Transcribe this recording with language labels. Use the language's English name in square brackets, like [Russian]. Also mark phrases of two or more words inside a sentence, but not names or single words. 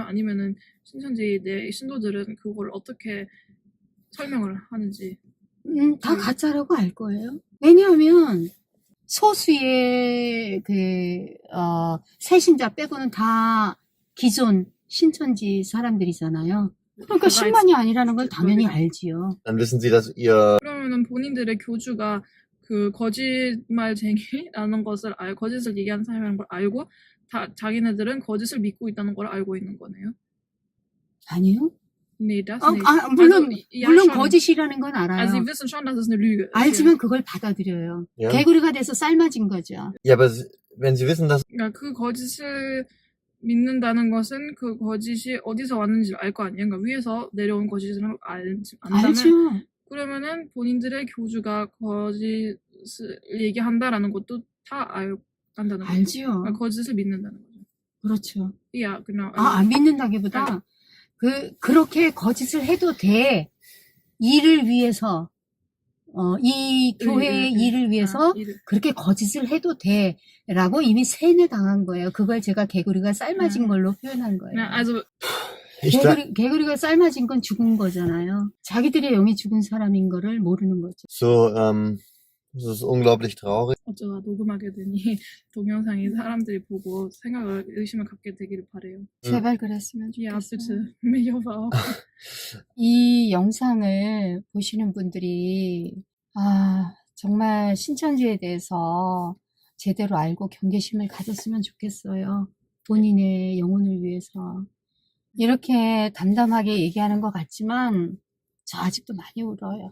[Korean] 아니면은 신천지 내 신도들은 그걸 어떻게 설명을 하는지. 다 가짜라고 알 거예요. 왜냐하면 소수의 새신자 빼고는 다 기존 신천지 사람들이잖아요. 그러니까 10만이 아니라는 걸 당연히 알지요. [German] dann wissen Sie, dass Ihr [Korean] 그러면은 본인들의 교주가 그 거짓말쟁이라는 것을 거짓을 얘기하는 사람이라는 걸 알고 자기네들은 거짓을 믿고 있다는 걸 알고 있는 거네요. 아니요. [German] Nee, das [Korean] 아, [German] nicht. [Korean] 물론, [German] Also, ja, [Korean] 물론 [German] schon. [Korean] 거짓이라는 건 알아요. [German] Also, sie wissen schon, dass es eine Lüge ist. [Korean] 알지만 그걸 받아들여요. [German] Ja. [Korean] 개구리가 돼서 삶아진 거죠. [German] Ja, aber wenn Sie wissen, dass [Korean] 그러니까 그 거짓을 믿는다는 것은 그 거짓이 어디서 왔는지를 알 거 아니에요. 그러니까 위에서 내려온 거짓을 안다면, 알죠. 그러면은 본인들의 교주가 거짓을 얘기한다라는 것도 다 안다는 거죠. 알지요. 그러니까 거짓을 믿는다는 거죠. 그렇죠. [German] Ja, genau. [Korean] 안 믿는다기보다 그렇게 거짓을 해도 돼. 일을 위해서, 이 교회의 일을 위해서 그렇게 거짓을 해도 돼. 라고 이미 세뇌당한 거예요. 그걸 제가 개구리가 삶아진 걸로 표현한 거예요. [German] Also, ich sag, [Korean] 개구리가 삶아진 건 죽은 거잖아요. 자기들의 영이 죽은 사람인 거를 모르는 거죠. [German] so, es ist unglaublich traurig. [Korean] 어쩌다 녹음하게 되니 동영상이 사람들이 보고 의심을 갖게 되기를 바래요. 제발 그랬으면 [German] Ja, [Korean] 좋겠어요. [German] bitte. Mich hoffe auch. [Korean] 이 영상을 보시는 분들이 정말 신천지에 대해서 제대로 알고 경계심을 가졌으면 좋겠어요. 본인의 영혼을 위해서. 이렇게 담담하게 얘기하는 것 같지만 저 아직도 많이 울어요.